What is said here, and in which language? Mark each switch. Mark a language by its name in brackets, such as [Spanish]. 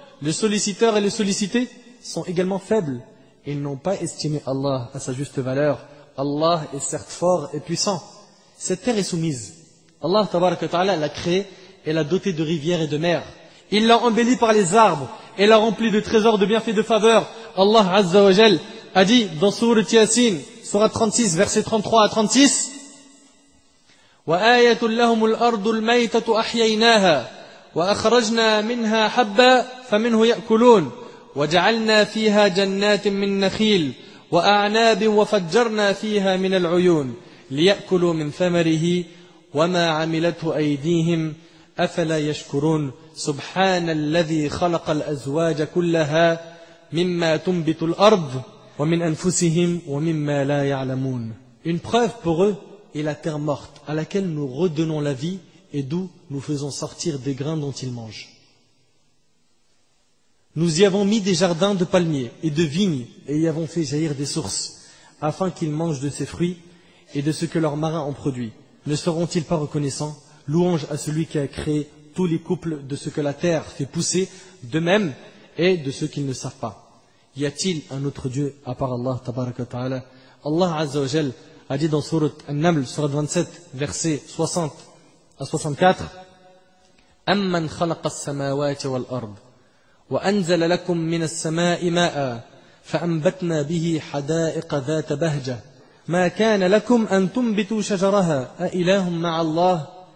[French] Les solliciteurs et les sollicités sont également faibles. Ils n'ont pas estimé Allah à sa juste valeur. Allah est certes fort et puissant. Cette terre est soumise. Allah Tabaraka wa Ta'ala l'a créée et l'a dotée de rivières et de mers. Il l'a embellie par les arbres et l'a remplie de trésors de bienfaits et de faveurs. Allah Azza wa Jal a dit dans Sourate Yasin, Sourate 36, versets 33 à 36, [Arabic] وَآيَةٌ لَهُمُ الْأَرْضُ الْمَيْتَةُ أَحْيَيْنَاهَا وَأَخْرَجْنَا مِنْهَا حَبًّا فَمِنْهُ يَأْكُلُونَ وَجَعَلْنَا فِيهَا جَنَّاتٍ مِّن نَخِيلٍ وَأَعْنَابٍ وَفَجَّرْنَا فِيهَا مِنَ الْعُيُونِ لِيَأْكُلُوا مِنْ ثَمَرِهِ وَمَا عَمِلَتْهُ أَيْدِيهِمْ أفلا يشكرون سبحان الذي خلق الأزواج كلها مما تنبت الأرض ومن أنفسهم ومما لا يعلمون. [French] Une preuve pour eux est la terre morte à laquelle nous redonnons la vie et d'où nous faisons sortir des grains dont ils mangent. Nous y avons mis des jardins de palmiers et de vignes et y avons fait jaillir des sources afin qu'ils mangent de ces fruits et de ce que leurs marins ont produit. Ne seront-ils pas reconnaissants? Louange à celui qui a créé tous les couples de ce que la terre fait pousser d'eux-mêmes et de ceux qu'ils ne savent pas. Y a-t-il un autre Dieu à part Allah tabaraka wa ta'ala? Allah Azza wa Jal a dit dans Surat An-Naml, Surat 27, versets 60 à 64, [Arabic] Amman khalaqa as-samawati wal-ard wa anzala lakum min as-sama'i ma'a fa'anbatna bihi hada'iqa dhata bahja ما كان لكم أن تنبتوا شجرها أإله مع الله